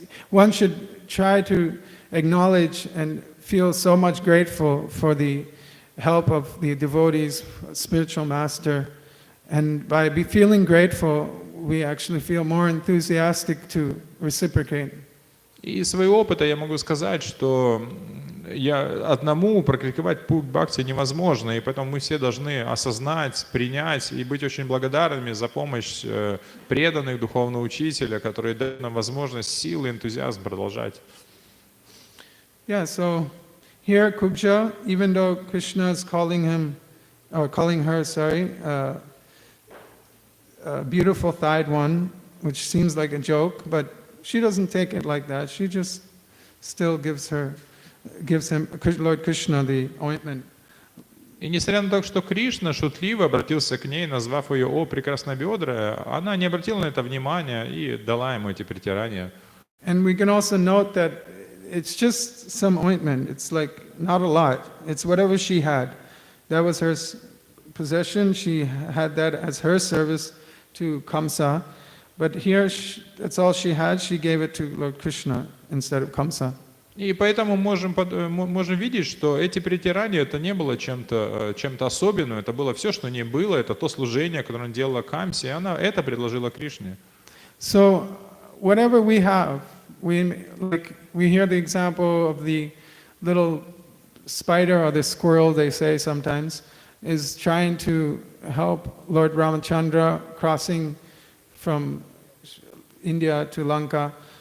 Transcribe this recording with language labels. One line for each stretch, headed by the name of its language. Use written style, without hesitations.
English: One should try to acknowledge and feel so much grateful for the help of the devotees, spiritual master, and by feeling grateful, we actually feel more enthusiastic to reciprocate.
Russian: И из своего опыта я могу сказать, что одному практиковать путь бхакти невозможно, и поэтому мы все должны осознать, принять и быть очень благодарными за помощь преданных духовного учителя, который дает нам возможность, силы, энтузиазм продолжать.
English: Yeah, so here Kubja, even though Krishna is calling her, beautiful thighed one, which seems like a joke, but she doesn't take it like that. She just still gives him, Lord Krishna, the ointment.
Russian: И несмотря на то, что Кришна шутливо обратился к ней, назвав ее «О, прекраснобедрая», она не обратила на это внимания и дала ему эти притирания.
English: And we can also note that it's just some ointment. It's not a lot. It's whatever she had. That was her possession. She had that as her service to Kamsa. But here, that's all she had. She gave it to Lord Krishna instead of Kamsa.
Russian: И поэтому можем видеть, что эти притирания это не было чем-то особенным, это было все, что не было, это то служение, которое она делала Камсе, и она это предложила Кришне.
English: So whatever we have, we hear the example of the little spider or the squirrel, they say sometimes, is trying to help Lord Ramachandra crossing from India to Lanka.